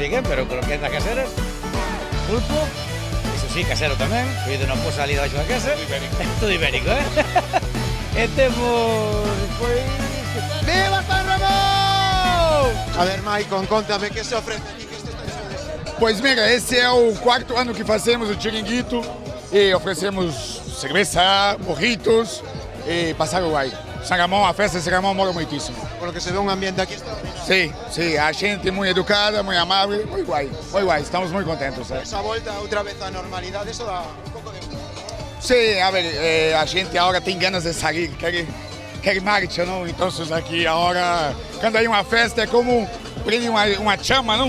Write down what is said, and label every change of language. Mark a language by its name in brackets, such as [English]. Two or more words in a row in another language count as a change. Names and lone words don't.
[Spanish] siguen, pero croquetas caseras, [Galician] pulpo, iso sí, casero tamén, coido na posa ali debaixo da casa, todo ibérico, e temos, pois... Viva San Ramón! A ver, Maicon, contame, que se ofrece aquí, que isto está xo de... Pois mira, [Portuguese] esse é o 4º ano que fazemos o chiringuito e oferecemos cerveja, mojitos e passar o guai. [Galician] San Ramón, a festa de San Ramón mola moitísimo. [Spanish] Por lo que se ve un ambiente aquí está... [Galician] Sí, a xente moi educada, moi amável, moi guai, estamos moi contentos. Esa volta outra vez á normalidade, eso dá un pouco de... Sí, a ver, a xente agora tem ganas de sair, quer marcha, non? [Portuguese] Então aqui agora quando hay uma festa é como prende uma chama, não?